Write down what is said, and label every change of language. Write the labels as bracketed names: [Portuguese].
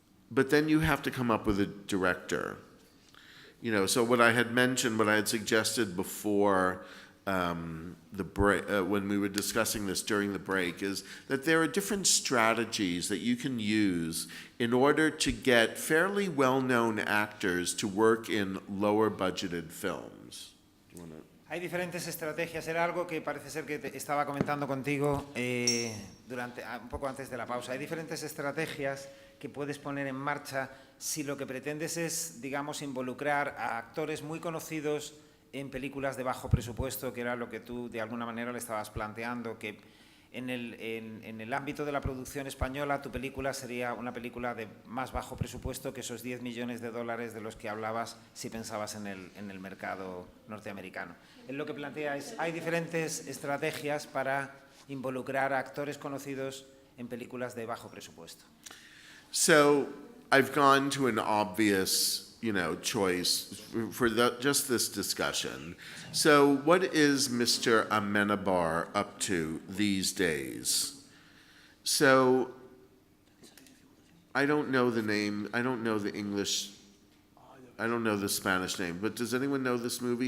[English] But then you have to come up with a director. You know, so what I had mentioned, what I had suggested before the break, when we were discussing this during the break, is that there are different strategies that you can use in order to get fairly well-known actors to work in lower-budgeted films. Do you wanna... [Spanish] Hay diferentes estrategias. Era algo que parece ser que estaba comentando contigo un poco antes de la pausa. Hay diferentes estrategias que puedes poner en marcha si lo que pretendes es, digamos, involucrar a actores muy conocidos en películas de bajo presupuesto, que era lo que tú de alguna manera le estabas planteando, que en el ámbito de la producción española tu película sería una película de más bajo presupuesto que esos $10 millones de los que hablabas si pensabas en el mercado norteamericano. Él lo que plantea es, hay diferentes estrategias para involucrar a actores conocidos en películas de bajo presupuesto. [English] So, I've gone to an obvious, you know, choice for just this discussion. So, what is Mr. Amenabar up to these days? So, I don't know the name, I don't know the English, I don't know the Spanish name, but does anyone know this movie?